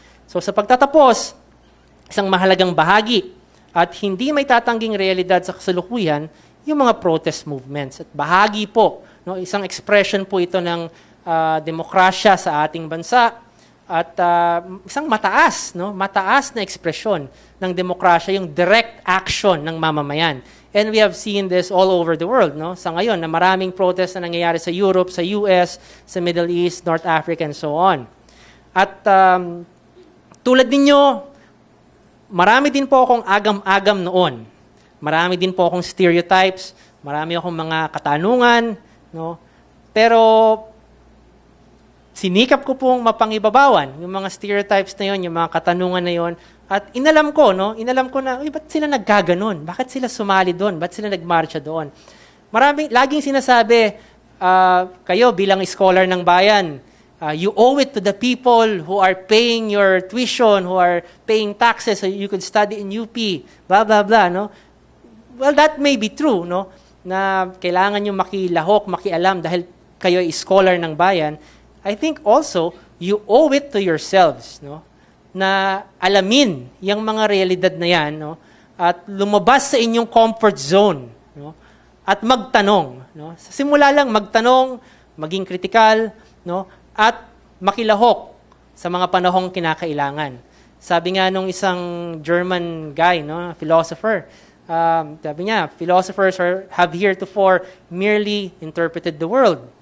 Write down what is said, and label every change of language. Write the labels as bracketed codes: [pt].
[tl] So sa pagtatapos, isang mahalagang bahagi at hindi may tatangging realidad sa kasalukuyan, yung mga protest movements. At bahagi po, no, isang expression po ito ng demokrasya sa ating bansa at isang mataas na ekspresyon ng demokrasya, yung direct action ng mamamayan. [en] And we have seen this all over the world, no? [tl] Sa ngayon, na maraming protest na nangyayari sa Europe, sa US, sa Middle East, North Africa, and so on. At tulad ninyo, marami din po akong agam-agam noon. Marami din po akong stereotypes, marami akong mga katanungan, no? Pero sinikap ko pong mapangibabawan yung mga stereotypes na yon, yung mga katanungan na yon, at inalam ko na, ba't sila nagkaganon? Bakit sila sumali doon? Ba't sila nagmarcha doon? Laging sinasabi, kayo bilang scholar ng bayan, [en] you owe it to the people who are paying your tuition, who are paying taxes so you could study in UP, blah, blah, blah, no? Well, that may be true, [tl] no? Na kailangan nyo makilahok, makialam dahil kayo ay scholar ng bayan. [en] I think also, you owe it to yourselves, no? [tl] Na alamin yung mga realidad na yan, no? At lumabas sa inyong comfort zone, no? At magtanong, no? Sa simula lang, magtanong, maging kritikal, no? At makilahok sa mga panahong kinakailangan. Sabi nga nung isang German guy, no? [en] Philosopher, [tl] sabi niya, [en] philosophers have heretofore merely interpreted the world.